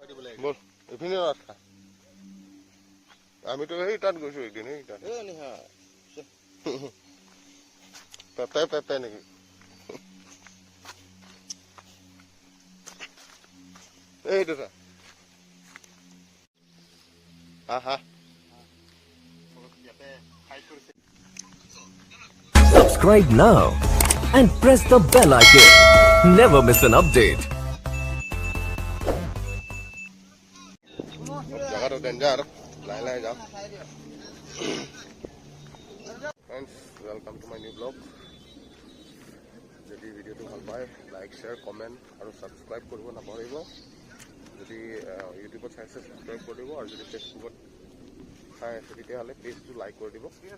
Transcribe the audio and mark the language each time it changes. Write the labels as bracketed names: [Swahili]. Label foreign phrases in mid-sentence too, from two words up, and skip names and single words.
[Assamese] বল এইপিনে ৰাখা আমিতো সেই তাত গৈছো একদিন সেই তাত পেপে পেপে নেকি এইটো চা হা [English] Subscribe now and press the bell icon. Never miss an update. [Assamese] জায়গাটা ডেঞ্জার লাই লাই যাও [English] friends welcome to my new blog [Assamese] যদি ভিডিওটো ভাল পায় [English] like share comment [Assamese] আৰু ছাবস্ক্ৰাইব কৰিব নাপাহৰিব যদি ইউটিউবত চাইছে ছাবস্ক্ৰাইব কৰি দিব আৰু যদি ফেচবুকত চাই আছে তেতিয়াহ'লে পেজটো লাইক কৰি দিব